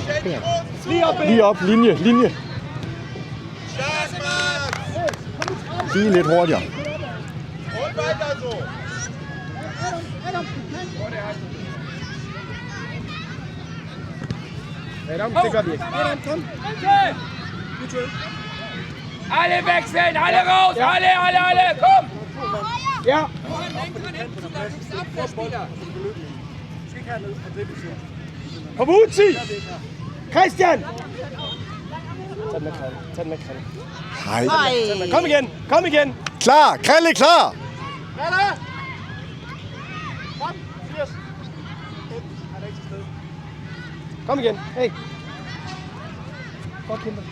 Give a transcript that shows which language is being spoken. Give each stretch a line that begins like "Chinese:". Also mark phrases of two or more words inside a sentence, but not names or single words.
Danish: Lige op, Lige op, linje. Lige lidt hurtigere. Adam, det gør vi ikke.
German: Alle wechseln, alle raus, alle, komm!
Danish: Ja. Pavucci! Christian! Tag den med, Kalle. Hej. Kom igen! Klar. Kalle, klar. Kom igen. Hey. Godt kæmpe.